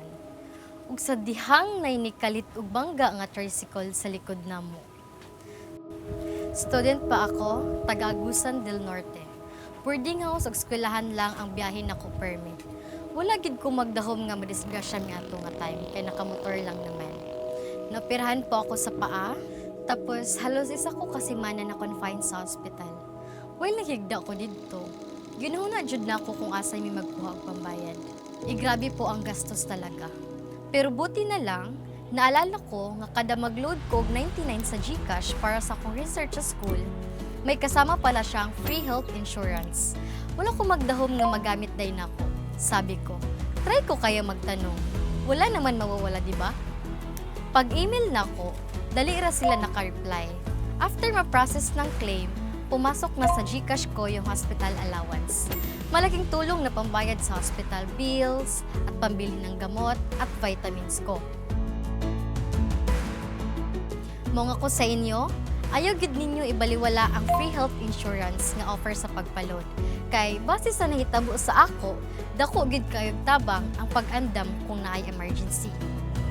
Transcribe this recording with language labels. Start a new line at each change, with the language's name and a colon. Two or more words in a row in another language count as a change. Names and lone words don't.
Cebuano: Ug sa dihang nay nikalit og bangga nga tricycle sa likod namo.
Filipino: Student pa ako, taga Agusan del Norte.
English: Boarding house
Cebuano: ug eskwelahan lang ang biyahe nako permit. Wala gid ko magdahom nga madisgrasya mi ato nga time kay nakamotor lang naman.
Filipino: Naoperahan po ako sa paa, tapos halos isa ko kasi mana na confine sa hospital. Well,
Cebuano: naghigda ko dito. Ginahuna jud na ako kung asa mi magkuha og pambayad.
Filipino: Grabe po ang gastos talaga. Pero buti na lang,
Cebuano: naalala ko nga kada mag-load ko og 99 sa GCash para sa akong research sa school, may kasama pala siyang
English: free health insurance.
Cebuano: Wala ko magdahom nga magamit day nako.
Filipino: Sabi ko, try ko kaya magtanong. Wala naman mawawala, di ba?
Cebuano: Pag-email nako, dali ra sila naka-reply.
Filipino: After ma-process ng claim, pumasok na sa GCash ko yung
English: hospital allowance.
Filipino: Malaking tulong na pambayad sa
English: hospital bills
Filipino: at pambili ng gamot at vitamins ko.
Cebuano: Mga ko sa inyo, ayaw gid ninyo ibaliwala ang
English: free health insurance
Cebuano: nga offer sa pagpalod. Kay base sa nahitabo sa ako, dako gid kayog tabang ang pag-andam kung naay emergency.